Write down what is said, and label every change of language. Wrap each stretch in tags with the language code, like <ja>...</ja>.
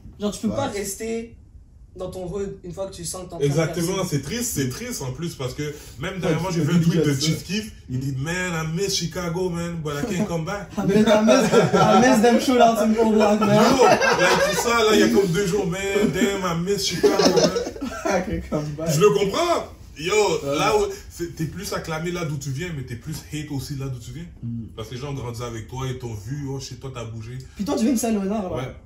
<fr>Genre, tu peux pas rester dans ton hood une fois que tu sens que t'en train. Exactement, c'est triste en plus parce que même dernièrement j'ai vu un tweet de Chief Keef, il dit</fr> <en>man I miss Chicago man but I can't come back. I miss them shootouts in Old Block man.</en> <fr>Yo, like tout ça là il y a comme 2 jours man</fr> <en>damn I miss Chicago man. I can't come back.</en> <fr>Je le comprends. Yo, là où t'es plus acclamé là d'où tu viens, mais t'es plus hate aussi là d'où tu viens. Parce que les gens ont grandi avec toi et t'ont vu, oh chez toi t'as bougé. Puis toi tu viens de Saint-Léonard là. Ouais.</fr>